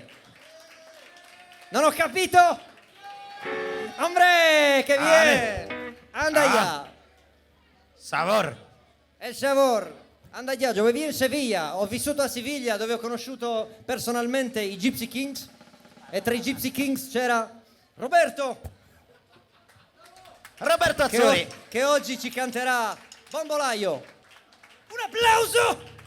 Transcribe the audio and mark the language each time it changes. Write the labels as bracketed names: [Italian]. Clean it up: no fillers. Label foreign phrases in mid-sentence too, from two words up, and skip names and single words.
[Italian] Non ho capito? Hombre, che viene! [Spanish] Andaya! Sabor! El sabor! Andaya, yo viví in Sevilla. [Italian] Ho vissuto a Siviglia, dove ho conosciuto personalmente i Gypsy Kings. E tra i Gypsy Kings c'era Roberto Azzori, che oggi ci canterà Bombolaio. Un applauso!